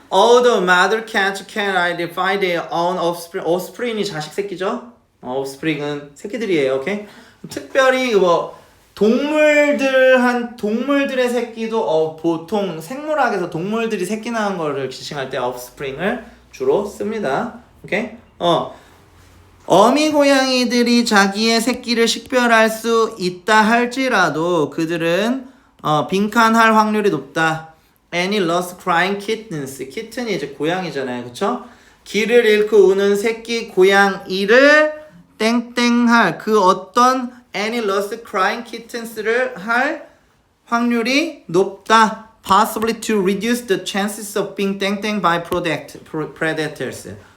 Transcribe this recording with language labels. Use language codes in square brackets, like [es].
[en] All the mother cats can identify their own offspring. [ko] offspring이 자식 새끼죠? offspring은 새끼들이에요. 오케이? 특별히 뭐 동물들의 새끼도 보통 생물학에서 동물들이 새끼 낳은 거를 지칭할 때 offspring을 주로 씁니다. 오케이? 어미 고양이들이 자기의 새끼를 식별할 수 있다 할지라도 그들은 빈칸할 확률이 높다. [en] Any lost crying kittens. [ko] kitten이 이제 고양이잖아요. 그쵸? 길을 잃고 우는 새끼 고양이를 땡땡할 그 어떤 [en] any lost crying kittens [ko] 를 할 확률이 높다. [en] Possibly to reduce the chances of being 땡땡 by predators.